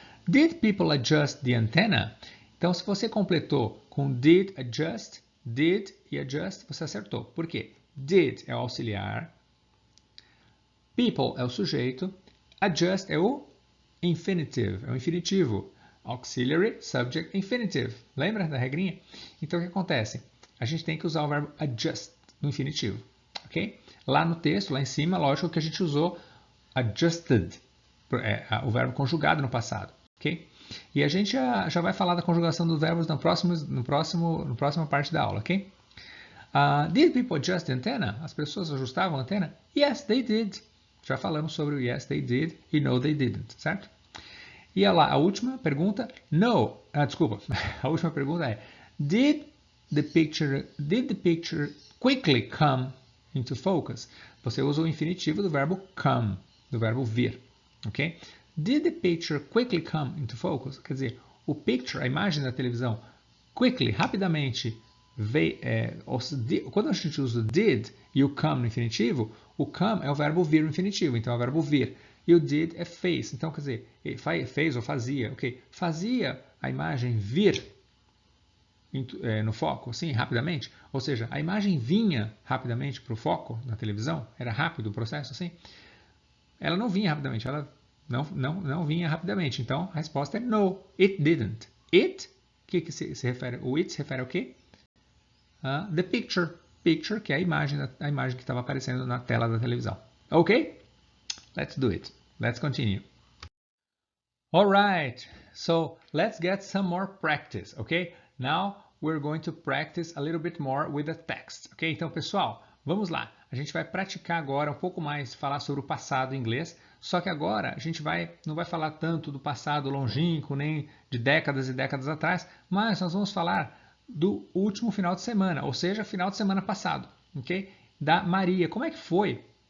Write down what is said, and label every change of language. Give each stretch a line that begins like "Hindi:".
English: Did people adjust the antenna?
Portuguese: Então, se você completou com did adjust, did e adjust, você acertou. Por quê? Did é o auxiliar, people é o sujeito, adjust é o infinitive, é o infinitivo.
English: Auxiliary, subject, infinitive.
Portuguese: Lembra da regrinha? Então, o que acontece? A gente tem que usar o verbo adjust no infinitivo, ok? Lá no texto, lá em cima, lógico que a gente usou adjusted, o verbo conjugado no passado, ok? E a gente já vai falar da conjugação dos verbos na próxima parte da aula, ok?
English: Did people adjust the antenna?
Portuguese: As pessoas ajustavam a antena?
English: Yes, they did.
Portuguese: Já falamos sobre o
English: yes, they did
Portuguese: e
English: no, they didn't,
Portuguese: certo? E lá, a última pergunta, no. Desculpa, a última pergunta é,
English: did the picture quickly come into focus?
Portuguese: Você usa o infinitivo do verbo come, do verbo vir, ok?
English: Did the picture quickly come into focus?
Portuguese: Quer dizer, o picture, a imagem da televisão, quickly, rapidamente, veio, quando a gente usa o did e o come no infinitivo, o come é o verbo vir no infinitivo, então é o verbo vir. E o did é fez, então quer dizer, fez ou fazia, ok? Fazia a imagem vir no foco, assim, rapidamente, ou seja, a imagem vinha rapidamente para o foco na televisão, era rápido o processo, assim? Ela não vinha rapidamente, ela não vinha rapidamente. Então, a resposta é
English: no, it didn't.
Portuguese: It, que se refere? O it se refere ao quê?
English: The picture.
Portuguese: Picture, que é a imagem que estava aparecendo na tela da televisão.
English: Ok? Let's do it. Let's continue. Alright, so let's get some more practice, ok? Now we're going to practice a little bit more with the text, ok?
Portuguese: Então, pessoal, vamos lá. A gente vai praticar agora um pouco mais, falar sobre o passado em inglês, só que agora a gente não vai falar tanto do passado longínquo, nem de décadas e décadas atrás, mas nós vamos falar do último final de semana, ou seja, final de semana passado, ok? Da Maria. Como é que foi?